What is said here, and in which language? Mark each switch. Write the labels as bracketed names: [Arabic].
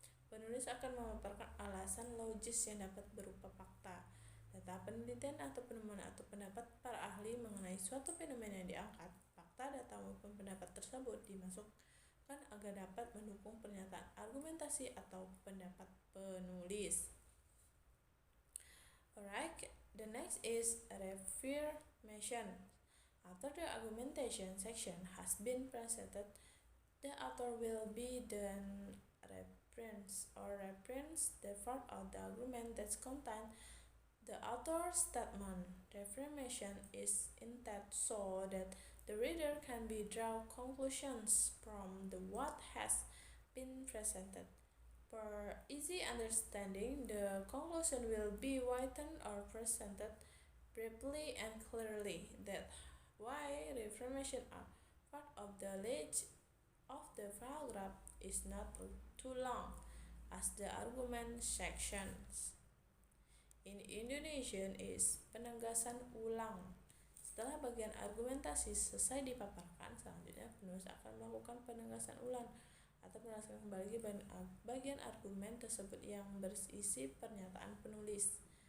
[Indonesian] Penulis akan memaparkan alasan logis yang dapat berupa fakta, data penelitian atau penemuan atau pendapat para ahli mengenai suatu fenomena yang diangkat. Fakta, data maupun pendapat tersebut dimasukkan agar dapat mendukung pernyataan argumentasi atau pendapat penulis. [English] Alright, the next is reaffirmation. After the argumentation section has been presented, the author will be then reference the part of the argument that contains the author's statement. Reaffirmation is intended so that the reader can draw conclusions from what has been presented. For easy understanding, the conclusion will be written or presented briefly and clearly. That's why reaffirmation are part of the list of the paragraph is not too long as the argument sections. In Indonesian is [Indonesian] penegasan ulang. Setelah bagian argumentasi selesai dipaparkan, selanjutnya penulis akan melakukan penegasan ulang atau menjelaskan kembali bagian argumen tersebut yang berisi pernyataan penulis.